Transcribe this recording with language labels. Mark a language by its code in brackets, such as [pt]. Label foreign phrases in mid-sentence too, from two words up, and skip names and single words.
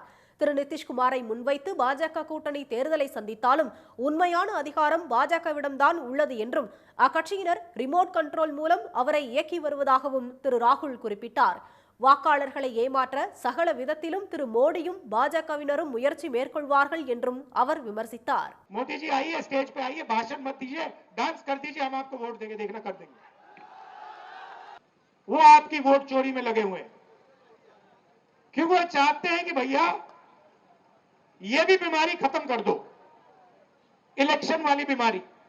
[ta] திரு நிதிஷ்குமாரை முன்வைத்து பாஜக கூட்டணி தேர்தலை சந்தித்தாலும் உண்மையான அதிகாரம் பாஜகவிடம்தான் உள்ளது என்றும் அக்கட்சியினர் [en] remote control [ta] மூலம் அவரை இயக்கி வருவதாகவும் திரு ராகுல் குறிப்பிட்டார். வாக்காளர்களை ஏமாற்ற சகல விதத்திலும் திரு மோடியும் பாஜகவினரும் முயற்சி மேற்கொள்வார்கள் என்றும் அவர் விமர்சித்தார். [hi] मोदी जी आइए, स्टेज पे आइए, भाषण मत दीजिए, डांस कर दीजिए, हम आपको वोट देंगे, देखना कर देंगे. वो आपकी वोट चोरी में लगे हुए हैं क्योंकि वो चाहते हैं कि भैया ये भी बीमारी खत्म कर दो, इलेक्शन वाली बीमारी.